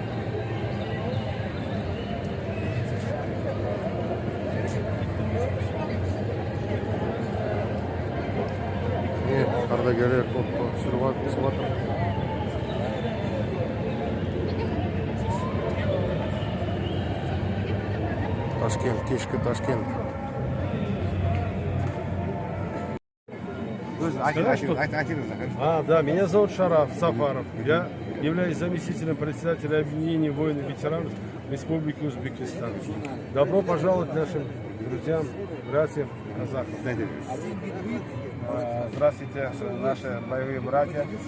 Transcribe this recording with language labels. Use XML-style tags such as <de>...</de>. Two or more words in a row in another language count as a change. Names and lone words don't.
<kk>Не, ардагерлер топқа түсіріп жатыр. Ташкент, кешкі Ташкент.</kk> <ru>Да, меня зовут Шараф Сафаров. Я являюсь заместителем председателя объединения воинов-ветеранов Республики Узбекистан. Добро пожаловать нашим друзьям, братьям, казахам. Здравствуйте, наши боевые братья.</ru>